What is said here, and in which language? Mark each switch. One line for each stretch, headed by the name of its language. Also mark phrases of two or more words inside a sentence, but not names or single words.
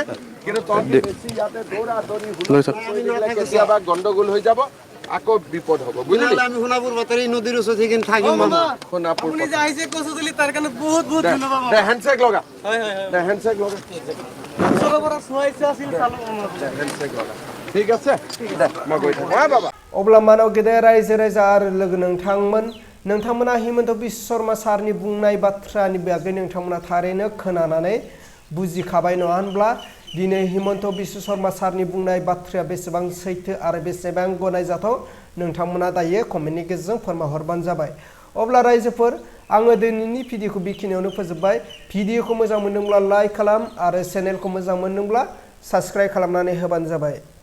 Assamese: কিন্তু তহঁতি বেছি ইয়াতে দৌৰা দৌৰি কেতিয়াবা গণ্ডগোল হৈ যাব, আকৌ বিপদ হ'ব। বুজিলি? আমি সোণাপুৰ পাথাৰ নদীৰ ওচৰত সেইখিনি থাকিম। মামা সোণাপুৰ আপুনি যে আহিছে কচু দিলি তাৰ কাৰণে বহুত বহুত ধন্যবাদ। দে হেণ্ডশেক লগা। দে হেণ্ডশেক লগা। ওচৰৰ পৰা চোৱাইছে আছিল চালো মামা। হেণ্ডশেক লগা। ঠিক আছে দে মই গৈ থাকো হা বাবা
Bodo: अब्ला मानाव गेदेर रायजो राजा आरो लोगो नोंथांमोना हिमन्त बिश्व शर्मा सारनि बुंनाय बाथ्रानि बागै नोंथांमोना थारैनो खोनानानै बुजिखाबाय नङा होनब्ला दिनै हिमन्त बिश्व शर्मा सारनि बुंनाय बाथ्राया बेसेबां सैथो आरो बेसेबां गनायजाथाव नोंथांमोना दायो कमेन्टनि गेजेरजों फोरमायहरबानो जाबाय अब्ला रायजोफोर आङो दिनैनि भिडिअखौ बेखिनियावनो फोजोबबाय भिडिअखौ मोजां मोनदोंब्ला लाइक खालाम आरो चेनेलखौ मोजां मोनदोंब्ला साबस्क्राइब खालामनानै होबानो जाबाय